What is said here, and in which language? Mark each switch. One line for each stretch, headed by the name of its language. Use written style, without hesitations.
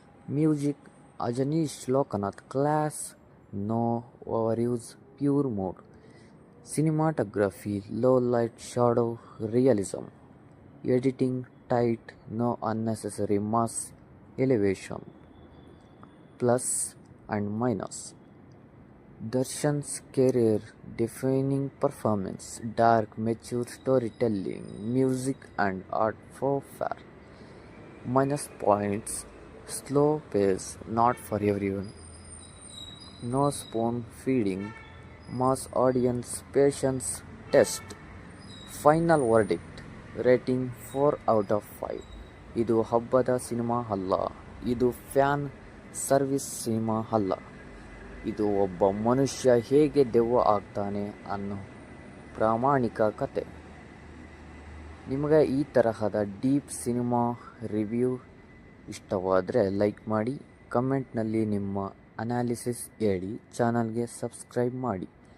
English: Music Ajaneesh Lokanath, class, no overuse, pure mode. Cinematography low light, shadow, realism. Editing tight, no unnecessary mass elevation. Plus and minus. Darshan's career-defining performance, dark, mature storytelling, music and art for fair. Minus points, slow pace, not for everyone. No spoon feeding, mass audience, patience test. Final verdict, rating 4 out of 5.
Kannada: ಇದು ಹಬ್ಬದ cinema ಅಲ್ಲ, ಇದು fan service cinema ಅಲ್ಲ. ಇದು ಒಬ್ಬ ಮನುಷ್ಯ ಹೇಗೆ ದೆವ್ವ ಆಗ್ತಾನೆ ಅನ್ನೋ ಪ್ರಾಮಾಣಿಕ ಕತೆ. ನಿಮಗೆ ಈ ತರಹದ ಡೀಪ್ ಸಿನಿಮಾ ರಿವ್ಯೂ ಇಷ್ಟವಾದರೆ ಲೈಕ್ ಮಾಡಿ, ಕಮೆಂಟ್ನಲ್ಲಿ ನಿಮ್ಮ ಅನಾಲಿಸಿಸ್ ಹೇಳಿ, ಚಾನಲ್ಗೆ ಸಬ್ಸ್ಕ್ರೈಬ್ ಮಾಡಿ.